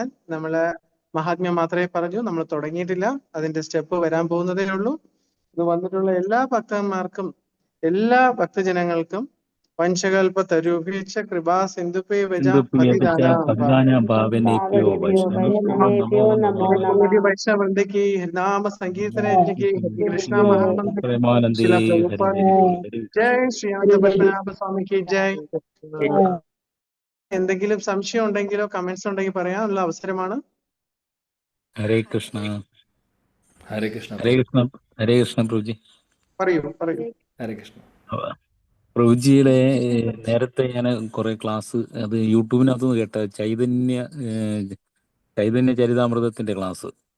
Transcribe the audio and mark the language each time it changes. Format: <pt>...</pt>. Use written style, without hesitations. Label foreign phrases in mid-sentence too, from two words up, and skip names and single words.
<ml>നമ്മള് മഹാത്മ്യം മാത്രമേ പറഞ്ഞു, നമ്മൾ തുടങ്ങിയിട്ടില്ല. അതിന്റെ സ്റ്റെപ്പ് വരാൻ പോകുന്നതേ ഉള്ളൂ. ഇത് വന്നിട്ടുള്ള എല്ലാ ഭക്തന്മാർക്കും, എല്ലാ ഭക്തജനങ്ങൾക്കും</ml> <sa>പഞ്ചകൽപ തരൂപീച്ച കൃപാ സിന്ധുപേ വൈഷ്ണവൃന്ദ</sa> <hi>की नाम संगीतन की कृष्ण महामंत्र जय श्री पद्मनाഭ സ്വാമി की जय.</hi> <ml>എന്തെങ്കിലും സംശയം ഉണ്ടെങ്കിലോ കമന്റ്സ് ഉണ്ടെങ്കിൽ പറയാനുള്ള അവസരമാണ്. ഹരേ കൃഷ്ണ. ഹരേ കൃഷ്ണ. ഹരേ കൃഷ്ണ. ഹരേ കൃഷ്ണ പ്രഭുജി. പറയൂ. ഹരേ കൃഷ്ണ. പ്രഭുജിയുടെ നേരത്തെ ഞാൻ കുറെ ക്ലാസ് അത് യൂട്യൂബിനകത്ത് നിന്ന് കേട്ട ചൈതന്യ ചരിതാമൃതത്തിന്റെ ക്ലാസ്.</ml>